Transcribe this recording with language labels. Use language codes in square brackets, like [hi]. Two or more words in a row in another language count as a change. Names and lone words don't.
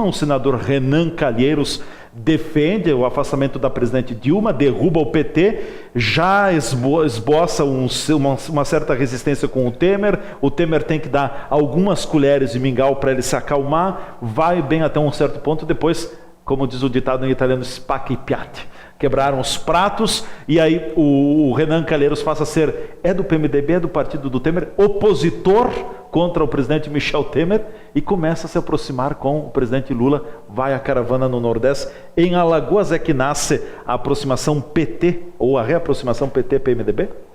[pt] O senador Renan Calheiros defende o afastamento da presidente Dilma, derruba o PT, já esboça uma certa resistência com o Temer. O Temer tem que dar algumas colheres de mingau para ele se acalmar, vai bem até um certo ponto, depois, como diz o ditado em italiano, [it] spacca e piatti. [pt] Quebraram os pratos, e aí o Renan Calheiros passa a ser, do PMDB, do partido do Temer, opositor contra o presidente Michel Temer, e começa a se aproximar com o presidente Lula. Vai a caravana no Nordeste. Em Alagoas é que nasce a aproximação PT, ou a reaproximação PT-PMDB?